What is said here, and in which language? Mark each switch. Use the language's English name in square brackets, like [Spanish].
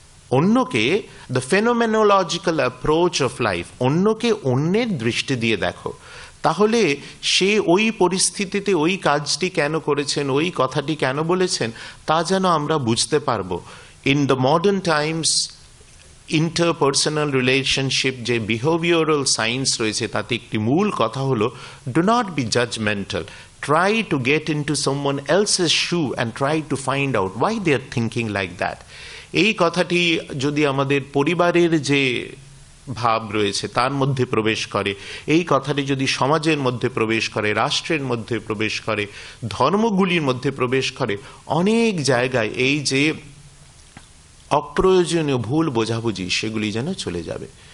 [Bangla] অন্যকে, [English] the phenomenological approach of life, [Bangla] অন্যকে অন্যের দৃষ্টি দিয়ে দেখো, তাহলে সে ওই পরিস্থিতিতে ওই কাজটি কেন করেছেন, ওই কথাটি কেন বলেছেন, তা যেন আমরা বুঝতে পারবো। [English] in the modern times interpersonal relationship [Bangla] যে বিহেভিয়ারাল সায়েন্স রয়েছে তাতে একটি মূল কথা হলো [English] Do not be judgemental. Try to get into someone else's shoe and try to find out why they are thinking like that. [Bangla] এই কথাটি যদি আমাদের পরিবারের যে ভাব রয়েছে তার মধ্যে প্রবেশ করে, এই কথাটি যদি সমাজের মধ্যে প্রবেশ করে, রাষ্ট্রের মধ্যে প্রবেশ করে, ধর্মগুলির মধ্যে প্রবেশ করে, অনেক জায়গায় এই যে অপ্রয়োজনীয় ভুল বোঝাবুঝি সেগুলি যেন চলে যাবে।